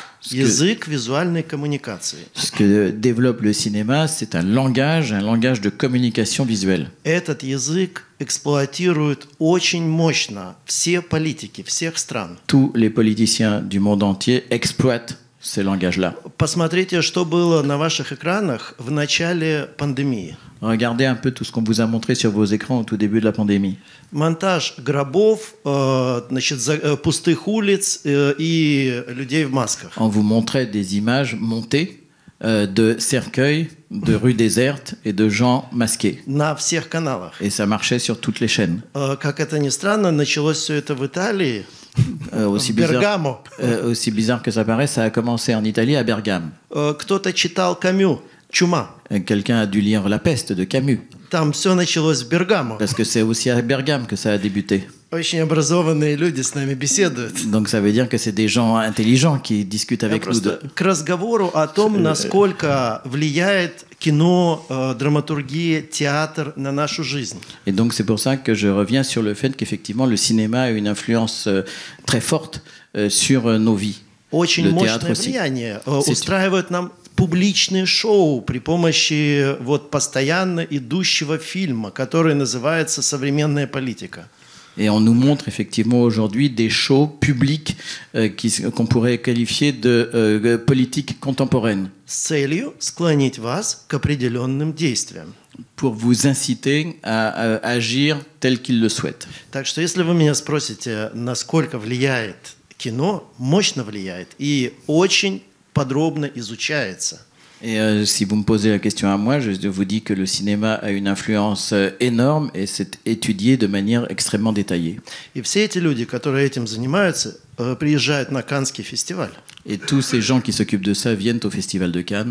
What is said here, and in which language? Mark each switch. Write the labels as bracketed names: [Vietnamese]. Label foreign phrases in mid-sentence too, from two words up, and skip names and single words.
[Russian] Язык визуальной коммуникации. [French] Ce que développe le cinéma, c'est un langage de communication visuelle. [Russian] Этот язык эксплуатируют очень мощно все политики всех стран. [French] Tous les politiciens du monde entier exploitent ces langages-là. [Russian] Посмотрите, что было на ваших экранах в начале пандемии. [French] Regardez un peu tout ce qu'on vous a montré sur vos écrans au tout début de la pandémie. [Russian] Монтаж гробов, значит, пустых улиц и людей в масках. [French] On vous montrait des images montées de cercueils, de rues désertes et de gens masqués. [Russian] На всех каналах. [French] Et ça marchait sur toutes les chaînes. [Russian] Как это ни странно, началось все это в Италии. [French] Aussi bizarre que ça paraît, ça a commencé en Italie, à Bergame. [Russian] Кто-то читал Камю. Чума. [French] Quelqu'un a dû lire La Peste de Camus, [Russian] Там все началось в Бергамо. [French] parce que c'est aussi à Bergame que ça a débuté. [Russian] Очень образованные люди с нами беседуют. [French] Donc ça veut dire que c'est des gens intelligents qui discutent [Russian] Я [French] avec nous. [Russian] просто к разговору о том, насколько влияет кино, драматургия, театр на нашу жизнь. [French] Et donc c'est pour ça que je reviens sur le fait qu'effectivement le cinéma a une influence très forte sur nos vies. [Russian] Очень [French] Le [Russian] мощное [French] théâtre aussi. [Russian] влияние. Устраивают нам публичные шоу при помощи вот постоянно идущего фильма, который называется «Современная политика». [French] Et on nous montre effectivement aujourd'hui des shows publics qu'on pourrait qualifier de politique contemporaine. [Russian] С целью склонить вас к определенным действиям. [French] Pour vous inciter à agir tel qu'ils le souhaitent. [Russian] Так что если вы меня спросите, насколько влияет кино, мощно влияет и очень подробно изучается. [French] Et si vous me posez la question à moi, je vous dis que le cinéma a une influence énorme et c'est étudié de manière extrêmement détaillée. [Russian] И все эти люди, которые этим занимаются, приезжают на Каннский фестиваль. [French] Et tous ces gens qui s'occupent de ça viennent au Festival de Cannes.